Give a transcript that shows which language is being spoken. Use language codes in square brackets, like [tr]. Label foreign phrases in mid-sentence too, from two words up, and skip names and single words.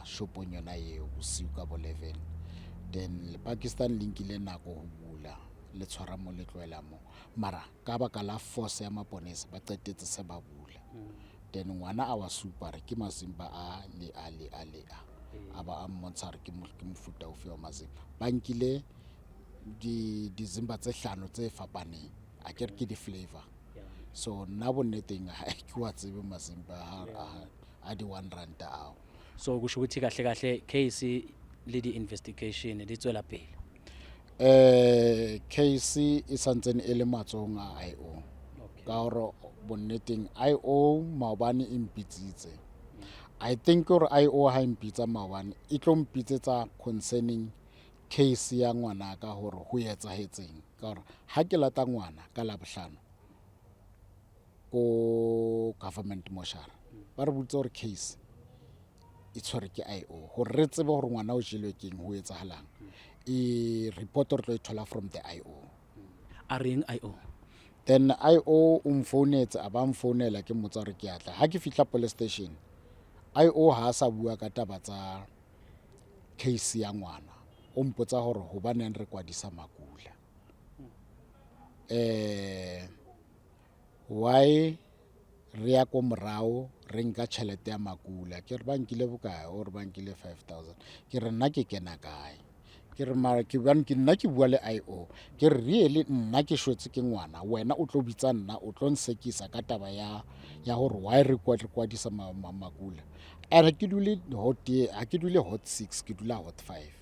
[st] shopong yona eo bosiu ka bo 11 then le Pakistan le nkile nako ho bula le tshwara mo le tloela mo mara ka baka la force ya maponesa ba qetetse se ba bula then ngwana a wa supa re ke mazimba a ba a mmontsha re ke mofuta ofe wa mazimba ba nkile dizimba tse hlano tse fapaneng a ke re ke di flavor so nna bonneteng ha ke wa tsebe mazimba a di 1 rand ao so [zu] kusho ukuthi kahle kahle [st] case le di investigation di tswela pele case e santsene e le matsong a IO ka hore bonneteng IO maobane e mpitsitse [en] I think [st] gore IO ha impitsa maobane e tlo mpitsetsa concerning case ya ngwana ka hore ho etsahetseng ka hore ha ke lata ngwana ka labohlano ko government moshara ba re butse gore case e tshwere ke IO hore re tsebe gore ngwana o jelwe keng ho etsahalang e report re tlo e thola [en] from the IO [st] a reng IO then IO mfounetse a ba mfounela ke mmotsa re ke atla ha ke fihla [en] police station [st] IO ha sa bua ka taba tsa case ya ngwana o mpotsa hore hobaneng re kwadisa Makula why re ya ko morao re nka tšhelete ya Makula ke re ba nkile bokae o re ba nkile 5,000 ke re nna ke kena kae ke re mara ke nna ke bua le IO ke re really nna ke shwetse ke ngwana wena o tlo bitsa nna o tlo nsekisa ka taba ya hore why re kwadisa Makula ere ke dule hot 6 ke dula hot 5